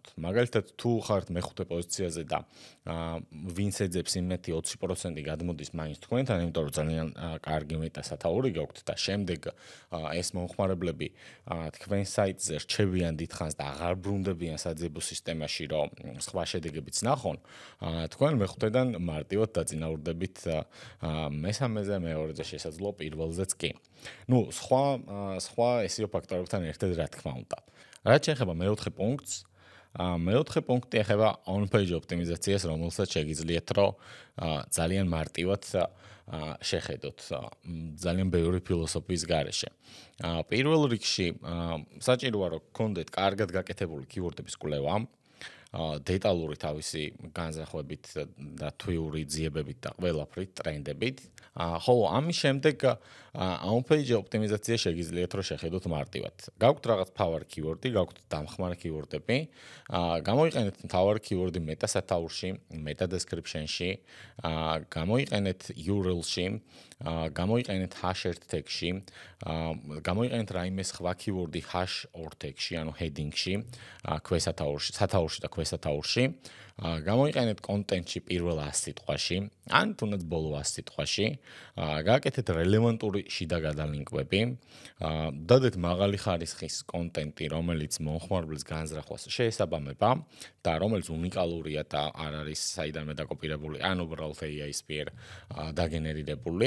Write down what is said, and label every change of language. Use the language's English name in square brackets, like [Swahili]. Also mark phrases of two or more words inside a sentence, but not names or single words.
[Georgian] მაგალითად, თუ ხართ მეხუთე პოზიციაზე და ვინც ეძებს იმეთი 20% გადმოდის მაინც თქვენთან, იმიტომ რომ ძალიან კარგი მეტასათაური გაქვთ და შემდეგ ეს მომხმარებლები თქვენ საიტზე რჩებიან დიდხანს და აღარ ბრუნდებიან საძიებო სისტემაში, რომ სხვა შედეგებიც ნახონ, თქვენ მეხუთედან მარტივად დაწინაურდებით მესამეზე, მეორეზე, შესაძლოა პირველზეც კი. სხვა SEO ფაქტორებთან ერთად რა თქმა უნდა. რაც შეეხება მეოთხე პუნქტს, მეოთხე პუნქტი ეხება on-page ოპტიმიზაციას, რომელსაც შეგიძლიათ რომ ძალიან მარტივად შეხედოთ ძალიან ბევრი ფილოსოფიის გარეშე. პირველ რიგში საჭიროა რომ გქონდეთ კარგად გაკეთებული keyword-ების კვლევა, დეტალური თავისი განზრახვებით და თვიური ძიებებით და ყველაფრით, ტრენდებით. ხოლო ამის შემდეგ on-page ოპტიმიზაცია შეგიძლიათ რომ შეხედოთ მარტივად. გაქვთ რაღაც [English] power keyword-ი, [Georgian] გაქვთ დამხმარე keyword-ები, გამოიყენეთ [English] power keyword-ი [Georgian] meta-სათაურში, meta-description-ში, გამოიყენეთ URL-ში, გამოიყენეთ [English] hash-ert tag-ში, [Georgian] გამოიყენეთ რაიმე სხვა keyword-ი [English] hash-or tag-ში, [Georgian] ანუ heading-ში, სათაურში და ქვესათაურში, გამოიყენეთ content-ში პირველ 100 სიტყვაში, ან თუნდაც ბოლო 100 სიტყვაში, გააკეთეთ რელევანტური შიდა გადალინკვები, დადეთ მაღალი ხარისხის კონტენტი, რომელიც მომხმარებლის განზრახვას შეესაბამება და რომელიც უნიკალურია და არ არის საიდანვე დაკოპირებული, ან უბრალოდ AI-ის მიერ დაგენერირებული.